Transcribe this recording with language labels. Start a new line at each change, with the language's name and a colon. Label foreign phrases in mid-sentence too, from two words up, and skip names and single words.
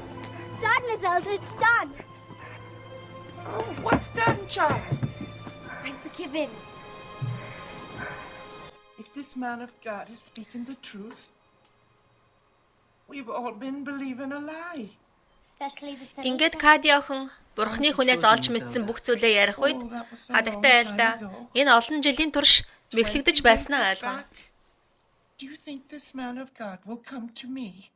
English: Dad, Miss Elsa, it's done. Oh, what's done, child? I'm forgiven. If this man of God is speaking the truth, we've all been believing a lie. Especially the sin.
Mongolian: Ингээд Кади охин Бурхны хүнээс олж мэдсэн бүх зүйлээ ярих үед хадагтай айлдаа энэ олон жилийн турш мэхлэгдэж байснаа ойлгоно.
English: Do you think this man of God will come to me?